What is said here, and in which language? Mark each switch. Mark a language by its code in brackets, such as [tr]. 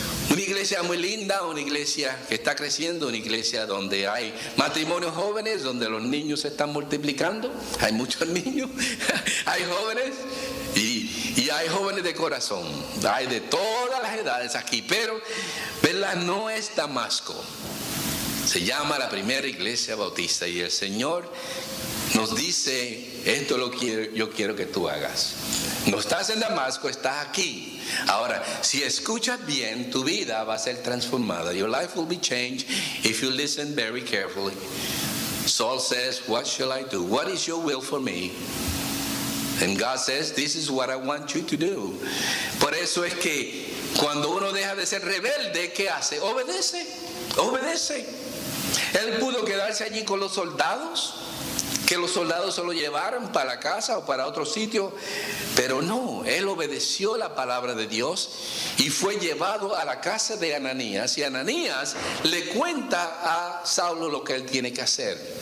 [es] Una iglesia muy linda, una iglesia que está creciendo, una iglesia donde hay matrimonios jóvenes, donde los niños se están multiplicando, hay muchos niños, hay jóvenes y hay jóvenes de corazón, hay de todas las edades aquí, pero ¿verdad? No es Damasco, se llama la primera iglesia bautista y el Señor nos dice esto yo quiero que tú hagas. No estás en Damasco, estás aquí. Ahora, si escuchas bien, tu vida va a ser transformada. [en] Your life will be changed if you listen very carefully. Saul says, what shall I do? What is your will for me? And God says, this is what I want you to do. [es] Por eso es que cuando uno deja de ser rebelde, ¿qué hace? Obedece, obedece. Él pudo quedarse allí con los soldados, que los soldados se lo llevaran para la casa o para otro sitio, pero no, él obedeció la palabra de Dios y fue llevado a la casa de Ananías, y Ananías le cuenta a Saulo lo que él tiene que hacer.